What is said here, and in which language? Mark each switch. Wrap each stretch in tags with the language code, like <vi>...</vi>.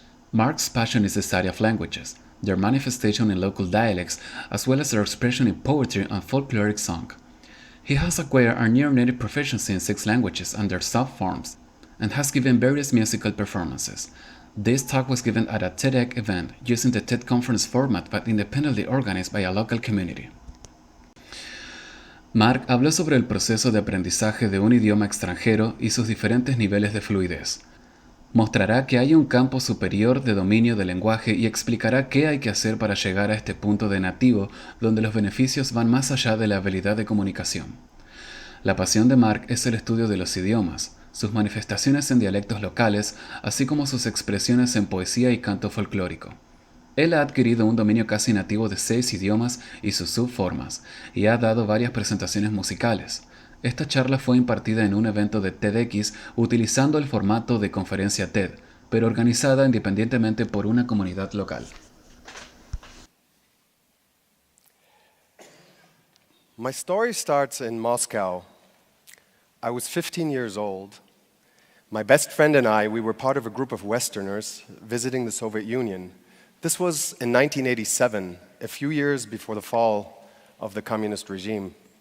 <en>Mark's passion is the study of languages, their manifestation in local dialects, as well as their expression in poetry and folkloric song. He has acquired a near-native proficiency in 6 languages and their sub-forms, and has given various musical performances. This talk was given at a TEDx event using the TED conference format but independently organized by a local community.</en> <es>Marc habló sobre el proceso de aprendizaje de un idioma extranjero y sus diferentes niveles de fluidez. Mostrará que hay un campo superior de dominio del lenguaje y explicará qué hay que hacer para llegar a este punto de nativo donde los beneficios van más allá de la habilidad de comunicación. La pasión de Marc es el estudio de los idiomas, sus manifestaciones en dialectos locales, así como sus expresiones en poesía y canto folclórico. Él ha adquirido un dominio casi nativo de 6 idiomas y sus subformas, y ha dado varias presentaciones musicales. Esta charla fue impartida en un evento de TEDx utilizando el formato de conferencia TED, pero organizada independientemente por una comunidad local.</es> <en>My story starts in Moscow. I was 15 years old. My best friend and I, we were part of a group of Westerners visiting the Soviet Union. This was in 1987, a few years before the fall of the communist regime.</en>